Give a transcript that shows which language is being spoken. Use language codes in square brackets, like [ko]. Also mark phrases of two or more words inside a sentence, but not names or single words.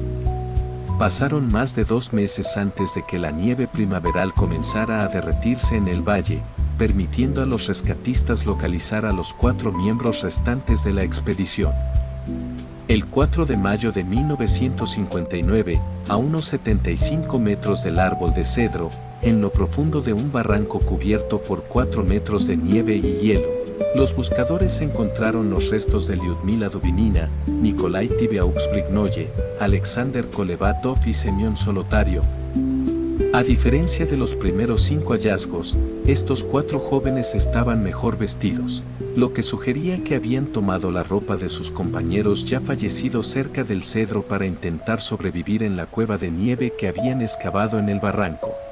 [es] Pasaron más de 2 meses antes de que la nieve primaveral comenzara a derretirse en el valle, permitiendo a los rescatistas localizar a los 4 miembros restantes de la expedición. El 4 de mayo de 1959, a unos 75 metros del árbol de cedro, en lo profundo de un barranco cubierto por 4 metros de nieve y hielo, los buscadores encontraron los restos de Lyudmila Dubinina, Nikolai Tibiaux-Brignoye, Alexander Kolevatov y Semión Solotario. A diferencia de los primeros 5 hallazgos, estos 4 jóvenes estaban mejor vestidos, lo que sugería que habían tomado la ropa de sus compañeros ya fallecidos cerca del cedro para intentar sobrevivir en la cueva de nieve que habían excavado en el barranco.